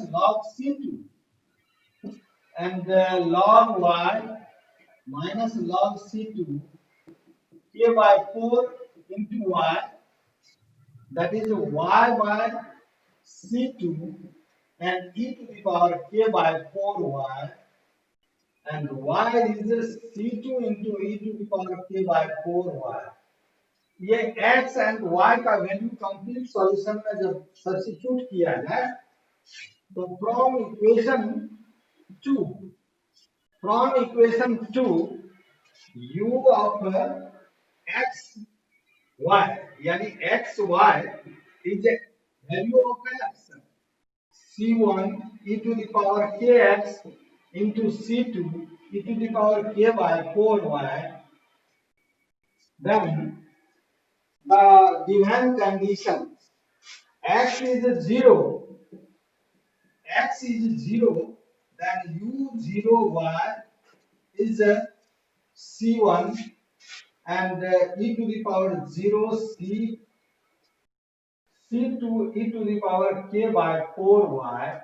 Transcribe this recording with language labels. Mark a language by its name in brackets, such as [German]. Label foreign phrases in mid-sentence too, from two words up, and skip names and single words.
[English] log c2, and log y minus log c2, k by 4 into y, that is y by c2 and e to the power k by 4y, and y is c2 into e to the power k by 4y. [Hindi] ये [English] x and y [Hindi] का [English] value complete solution [Hindi] में जब सब्स्टिट्यूट किया जाए तो [English] from equation 2 u of x y [Hindi] यानी [English] x y is a value of x c1 e to the power kx into C2 e to the power k by 4y, then the given condition x is 0, then u0y is c1 and e to the power 0 c2 e to the power k by 4y.